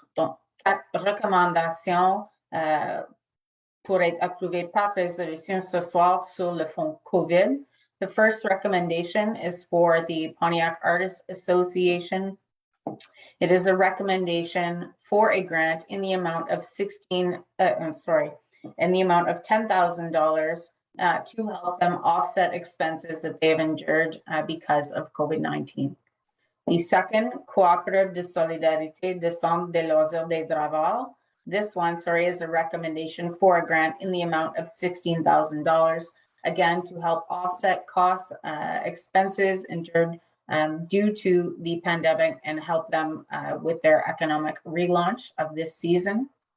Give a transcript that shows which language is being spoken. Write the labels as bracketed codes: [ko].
[fr] Donc, 4 recommandations pour être approuvées par résolution ce soir sur le fonds COVID. [en] The first recommendation is for the Pontiac Artists Association. It is a recommendation for a grant in the amount of $10,000 to help them offset expenses that they have endured because of COVID-19. The second, Coopérative de Solidarité de Centre de Loisirs des Draveurs. This one, is a recommendation for a grant in the amount of $16,000, again, to help offset costs, expenses endured due to the pandemic and help them with their economic relaunch of this season.